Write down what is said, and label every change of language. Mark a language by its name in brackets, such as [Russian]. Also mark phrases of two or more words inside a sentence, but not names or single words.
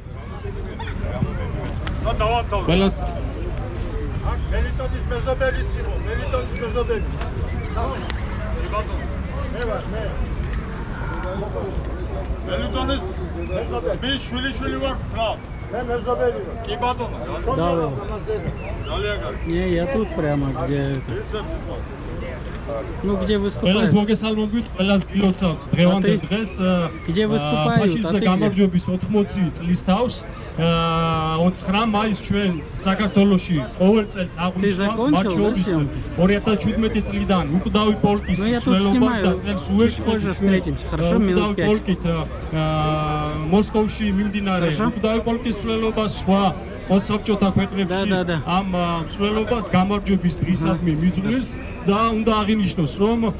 [Georgian] ყველას მელიტონის მეზობელი იყო, მელიტონის მეზობელი. მელიტონის შვილი ვარ რა. მე მეზობელი ვარ. კი ბატონო. ძალიან კარგი. [Russian] Я тут прямо где Ну где выступают? [Georgian] Ყველას მოგესალმებით, ყველას გილოცავთ დღევანდელ დღეს. [Russian] Где выступают? [Georgian] ფაშისტთა გამარჯვების 80 წლის თავს 29 მაისს ჩვენ საქართველოში ყოველ წელს აღვნიშნავთ, მათ შორის 2017 წლიდან უკვდავი პოლკის მსვლელობას და წელს უერთდება პოლკით მოსკოვში მიმდინარე უკვდავი პოლკის მსვლელობას სხვა მოსაბჭოთა ქვეყნებში ამ მსვლელობას გამარჯვების დღისადმი მიძღვნილს და უნდა აღინიშნოს, რომ